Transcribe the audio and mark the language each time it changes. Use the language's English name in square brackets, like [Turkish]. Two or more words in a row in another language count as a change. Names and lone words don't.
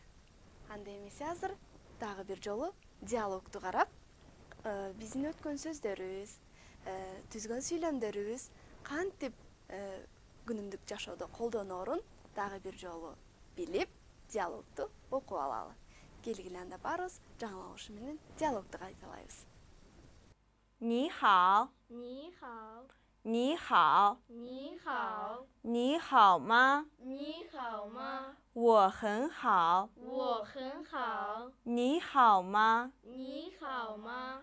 [Kyrgyz] Анда эмесе азыр дагы бир жолу диалогду карап, биздин өткөн сөздөрүбүз, түзгөн сүйлөмдөрүбүз кантип күнүмдүк жашоодо колдоноорун дагы бир жолу билип, диалогду окуп алалы. Келгиле анда баарыбыз жаңылаушы менен диалогду кайталайбыз. [Chinese] 你好，你好你好，你好你好吗？你好吗？我很好。我很好。你好吗？你好吗？